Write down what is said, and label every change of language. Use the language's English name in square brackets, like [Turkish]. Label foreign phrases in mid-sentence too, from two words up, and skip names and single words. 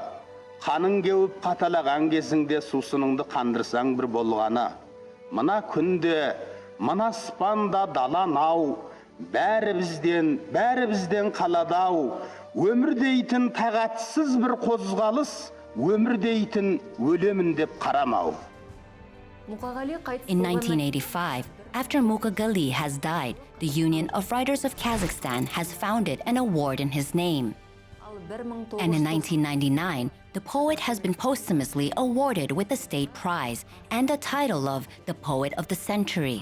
[Kazakh] Қаның кеуіп қаталаған кезіңде сусыныңды қандырсаң бір болғаны. Мына күнде, мына аспанда далан ау, бәрі бізден қаладау. Өмір дейтін тағатсыз бір қозғалыс, өмір дейтін өлемін деп қарамау. [English] In 1985, after Mukagali has died, the Union of Writers of Kazakhstan has founded an award in his name. And in 1999, the poet has been posthumously awarded with the state prize and the title of the Poet of the Century.